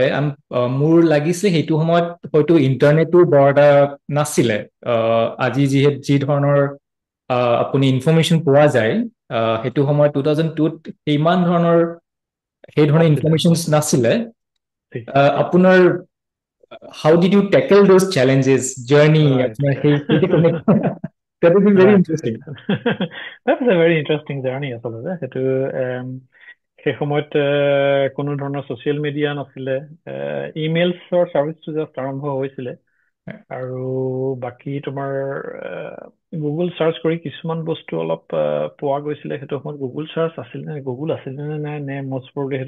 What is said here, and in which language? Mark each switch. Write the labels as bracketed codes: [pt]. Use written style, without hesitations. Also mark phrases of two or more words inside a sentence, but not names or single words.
[as] মোৰ লাগিছে সেইটো সময়ত হয়তো ইণ্টাৰনেটো বৰ এটা নাছিলে আজি যি ধৰণৰ আপুনি ইনফৰমেশ্যন পোৱা যায় সেইটো সময়ত 2002ত ইমান ধৰণৰ সেই ধৰণৰ ইনফৰমেশ্যন নাছিলে আপোনাৰ [en] how did you tackle those challenges journey [as] আপোনাৰ সেইটো কেনেকুৱা [en] that would be very interesting that's a very interesting journey [as] আচলতে সেইটো সেই সময়ত কোনো ধৰণৰ [en] social media [as] নাছিলে [en] emailsৰ serviceটো just [as] আৰম্ভ হৈছিলে আৰু বাকী তোমাৰ গুগল চাৰ্চ কৰি কিছুমান বস্তু অলপ পোৱা গৈছিলে সেইটো সময়ত গুগল চাৰ্চ আছিল নে গুগল আছিলে নে নাই নে [en] most probably [as] সেইটো